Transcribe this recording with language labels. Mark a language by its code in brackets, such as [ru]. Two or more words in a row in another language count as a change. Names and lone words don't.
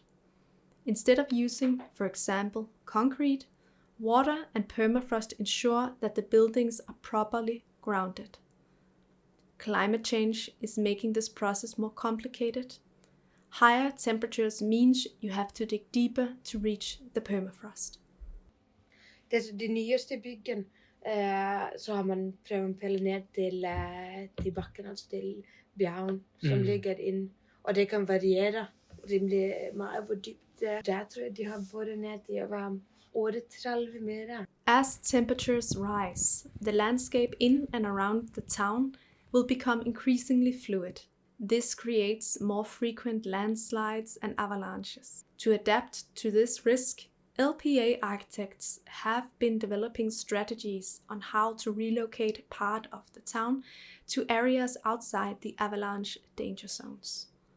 [en] Instead of using, for example, concrete, water and permafrost ensure that the buildings are properly grounded. Climate change is making this process more complicated. Higher temperatures means you have to dig deeper to reach the permafrost. [no] De nyeste byggen så har man prøvet å pille ned til bakken, altså til bjergen som ligger inn. Og det kan variere rimelig mye hvor dypt det er. Der tror jeg de har boret ned til å være 38 meter. [en] As temperatures rise, the landscape in and around the town will become increasingly fluid. This creates more frequent landslides and avalanches. To adapt to this risk, LPA architects have been developing strategies on how to relocate part of the town to areas outside the avalanche danger zones.